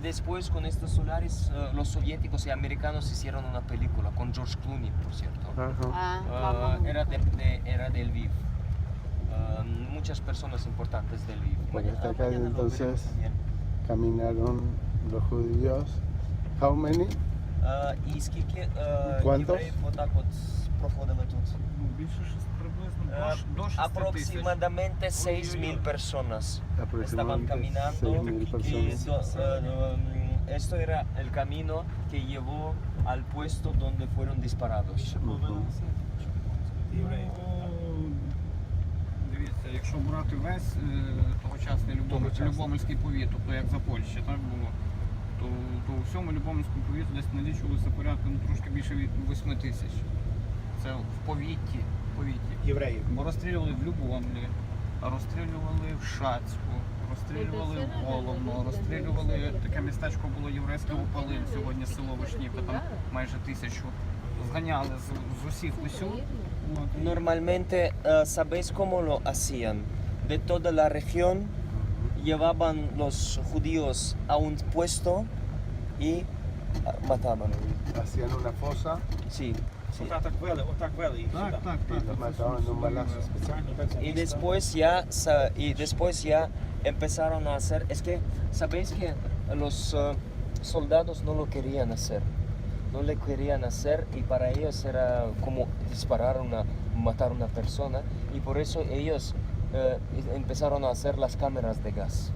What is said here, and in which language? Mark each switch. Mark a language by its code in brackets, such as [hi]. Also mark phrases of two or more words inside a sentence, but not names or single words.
[es] después con estos Solaris los soviéticos y americanos hicieron una película con George Clooney, por cierto. Ajá. Ah, vamos. Era del Lviv. Muchas personas importantes del Lviv. Porque hasta acá Mañana lo entonces veremos también. caminaron los judíos. [en] How many? [uk] І скільки [es] ¿Cuántos? [uk] євреїв отак от проходили тут? Більше приблизно до 6 тисяч. [es] Aproximadamente 6.000 personas estaban Aproximadamente caminando 6.000 y personas. esto era el camino que llevó al puesto donde fueron disparados. [uk] Дивіться, якщо брати весь тогочасний Любомельський повіт, тобто як за Польщі, так було, то у всьому Любомельському повіті десь налічувалося порядку трошки більше від 8 тисяч. Це в повіті. Євреїв. Бо розстрілювали в Любомлі, розстрілювали в Шацьку, розстрілювали в Головно, розстрілювали, таке містечко було єврейське Опалин, сьогодні село Вишнівка, там майже 1000. Зганяли з усіх усюд. [es] Normalmente, ¿sabéis cómo lo hacían? De toda la región llevaban los judíos a un puesto y mataban. Hacían una fosa Sí, sí. [uk] Отак вели їх Так, сюди. так, [es] y los mataban de un balazo. [uk] Спеціально так [es] Y después ya empezaron a hacer, es que sabéis que los soldados no lo querían hacer, no le querían hacer y para ellos era como disparar matar a una persona y por eso ellos empezaron a hacer las cámaras de gas.